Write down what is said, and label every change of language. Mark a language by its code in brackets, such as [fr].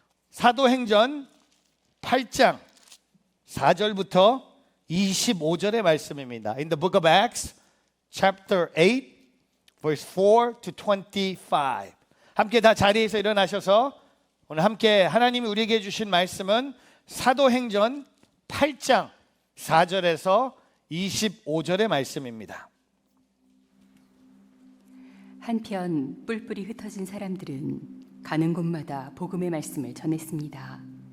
[ko] 사도행전 8장 4절부터 25절의 말씀입니다. [en] In the book of Acts, chapter 8, verse 4 to 25. [ko] 함께 다 자리에서 일어나셔서 오늘 함께 하나님이 우리에게 주신 말씀은 사도행전 8장 4절에서 25절의 말씀입니다. 한편 뿔뿔이 흩어진 사람들은 가는 곳마다 복음의 말씀을 전했습니다.